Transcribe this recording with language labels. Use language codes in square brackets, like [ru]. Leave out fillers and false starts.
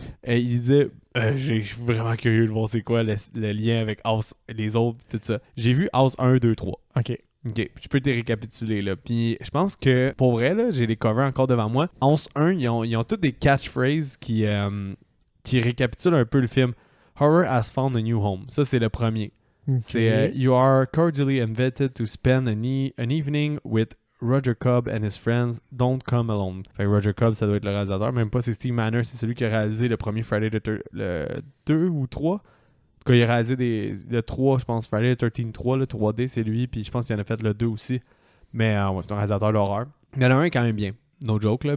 [fr] Il disait je suis vraiment curieux de voir c'est quoi le lien avec House et les autres, tout ça. J'ai vu House 1, 2, 3. OK. OK, je peux te récapituler, là. Puis je pense que, pour vrai, là, j'ai les covers encore devant moi. House 1, ils ont toutes des catchphrases qui récapitulent un peu le film. [en] Horror has found a new home. [fr] Ça, c'est le premier. OK. [en] C'est You are cordially invited to spend an evening with Roger Cobb and his friends. Don't come alone. [fr] Fait que Roger Cobb, ça doit être le réalisateur. Même pas, c'est Steve Manners. C'est celui qui a réalisé le premier Friday le 2 ou 3. En tout cas, il a réalisé le 3, je pense. Friday the 13th 3, le 3D, c'est lui. Puis je pense qu'il en a fait le 2 aussi. Mais ouais, c'est un réalisateur d'horreur. Il y en a un quand même bien. [en] No joke, [fr] là.